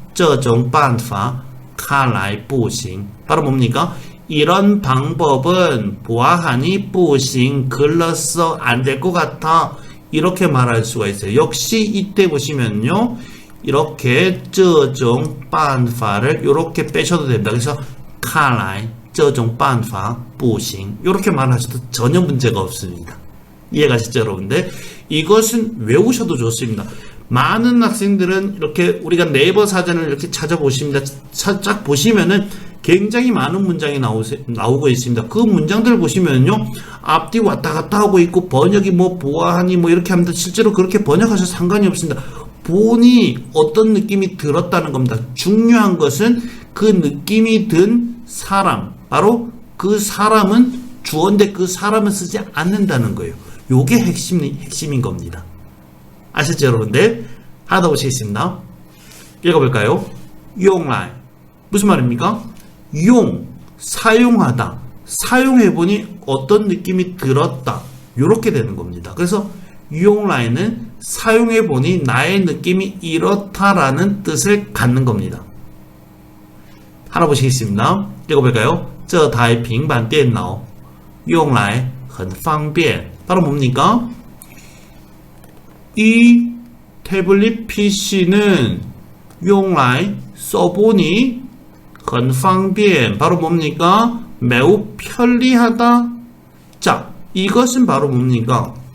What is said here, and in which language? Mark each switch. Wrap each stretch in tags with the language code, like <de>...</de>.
<zh>这种办法看来不行.</zh> <ko>바로 뭡니까? 이런 방법은 보아하니 不行, 글렀어, 안 될 것 같아. 이렇게 말할 수가 있어요. 역시 이때 보시면요. 이렇게 这种办法를 이렇게 빼셔도 됩니다. 그래서</ko> <zh>看来这种办法不行.</zh> <ko>이렇게 말하셔도 전혀 문제가 없습니다. 이해가시죠, 여러분들? 이것은 외우셔도 좋습니다. 많은 학생들은 이렇게 우리가 네이버 사전을 이렇게 찾아보십니다. 쫙 보시면은 굉장히 많은 문장이 나오고 있습니다. 그 문장들 보시면요. 앞뒤 왔다 갔다 하고 있고 번역이 뭐 보아하니 뭐 이렇게 합니다. 실제로 그렇게 번역하셔도 상관이 없습니다. 보니 어떤 느낌이 들었다는 겁니다. 중요한 것은 그 느낌이 든 사람, 바로 그 사람은 주어인데 그 사람은 쓰지 않는다는 거예요. 요게 핵심인 겁니다. 아셨죠, 여러분들? 하나 더 보시겠습니다. 읽어볼까요? 用来 무슨 말입니까? 용, 사용하다. 사용해보니 어떤 느낌이 들었다. 요렇게 되는 겁니다. 그래서 用来는 사용해보니 나의 느낌이 이렇다라는 뜻을 갖는 겁니다. 하나 보시겠습니다. 읽어볼까요?</ko> <zh>这台平板电脑用来很方便.</zh> <ko>바로 뭡니까? 이 태블릿 PC는 用来 써보니</ko> <zh>很方便.</zh> <ko>바로 뭡니까? 매우 편리하다. 자, 이것은 바로 뭡니까?</ko>